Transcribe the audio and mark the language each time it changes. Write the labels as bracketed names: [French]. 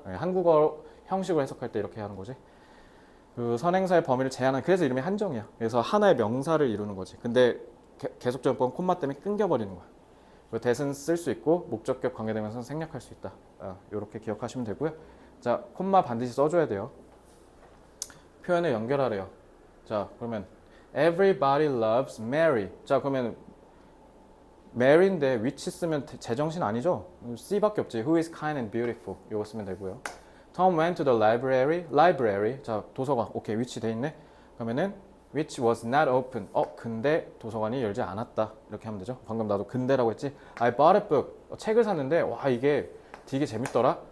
[Korean] 한국어 형식으로 해석할 때 이렇게 하는 거지. 그 선행사의 범위를 제한하는, 그래서 이름이 한정이야. 그래서 하나의 명사를 이루는 거지. 근데 계속적용법은 콤마 때문에 끊겨버리는 거야. 그리고 that은 쓸 수 있고 목적격 관계되면서 생략할 수 있다. 이렇게 기억하시면 되고요. 자, 콤마 반드시 써줘야 돼요. 표현을 연결하래요. 자, 그러면 [English] everybody loves Mary. [Korean] 자, 그러면 Mary인데 which 쓰면 제정신 아니죠? C밖에 없지. [English] Who is kind and beautiful. [Korean] 이거 쓰면 되고요. [English] Tom went to the library. [Korean] 자, 도서관. 오케이, which 돼 있네. 그러면은 [English] which was not open. [Korean] 근데 도서관이 열지 않았다. 이렇게 하면 되죠. 방금 나도 근데라고 했지. [English] I bought a book. [Korean] 책을 샀는데 와, 이게 되게 재밌더라.